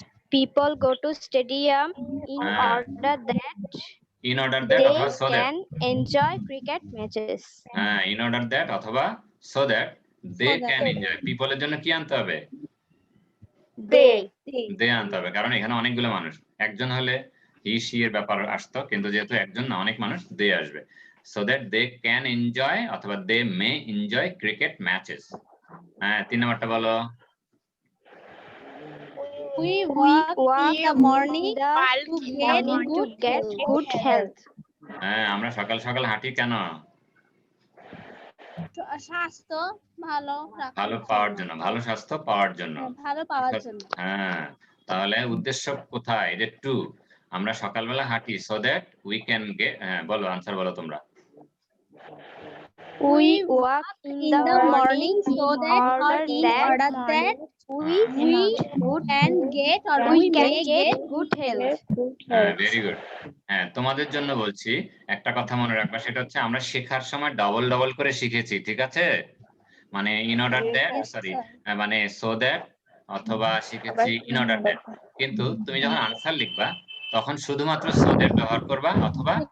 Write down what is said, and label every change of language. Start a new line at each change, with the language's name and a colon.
English: People go to stadium in order that in order that they
Bangla: অথবা
English: so that can enjoy cricket matches.
Bangla: হ্যাঁ,
English: in order that
Bangla: অথবা
English: so that they So that can enjoy।
Bangla: people এর জন্য কি আনতে হবে? they আনতে হবে, কারণ এখানে অনেকগুলো মানুষ। একজন হলে হি সি এর ব্যাপার আসতো, কিন্তু যেহেতু একজন না, অনেক মানুষ, they আসবে।
English: so that they can enjoy
Bangla: অথবা
English: they may enjoy cricket matches।
Bangla: হ্যাঁ, 3 নাম্বারটা বলো।
English: We walk in the morning to get good health.
Bangla: হ্যাঁ, আমরা সকাল সকাল হাঁটি কেন? স্বাস্থ্য ভালো পাওয়ার জন্য, ভালো স্বাস্থ্য পাওয়ার জন্য। ভালো পাওয়ার জন্য। হ্যাঁ, তাহলে উদ্দেশ্য কোথায়? যে টু, আমরা সকালবেলা হাঁটি
English: so that we can get।
Bangla: হ্যাঁ, বলো, আনসার বলো তোমরা।
English: We walk in the morning so that or in order that we can get or we may get good health.
Bangla: হ্যাঁ, ভেরি গুড। হ্যাঁ, তোমাদের জন্য বলছি একটা কথা মনে রাখবা, সেটা হচ্ছে আমরা শেখার সময় ডবল ডবল করে শিখেছি, ঠিক আছে? মানে ইন অর্ডার দ্যাট, মানে সো দ্যাট অথবা শিখেছি ইন অর্ডার দ্যাট। কিন্তু তুমি যখন আনসার লিখবা তখন শুধুমাত্র
English: so that
Bangla: ব্যবহার করবা অথবা